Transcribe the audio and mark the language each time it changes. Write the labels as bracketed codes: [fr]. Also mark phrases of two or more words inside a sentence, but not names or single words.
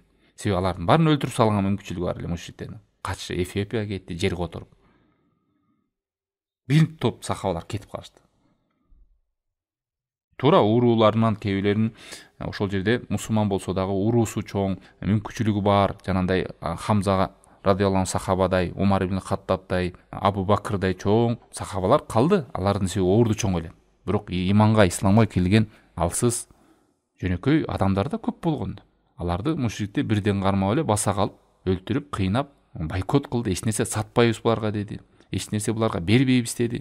[ky] Себеби алардын баарын өлтүрүп салган мүмкүнчүлүгү бар эле мушриктердин. Качты, Эфиопияга кетти, жерге отуруп. Бир топ сахабалар кетип калышты. Туура урууларынан кээбилерин ошол жерде мусулман болсо дагы уруусу чоң, мүмкүнчүлүгү бар, жанагындай Хамзага [ar] رضي الله عنه [ky] сахабадай, Умар ибн Хаттабдай, Абу Бакрдай чоң сахабалар калды. Алардын себеби орду чоң эле. Бирок иманга, исламга келген алсыз жөнөкөй адамдар да көп болгон. Аларды мушриктер бирден кармап эле баса калып, өлтүрүп, кыйнап, бойкот кылды. Эч нерсе сатпайбыз буларга деди. Эч нерсе буларга бербейбиз деди.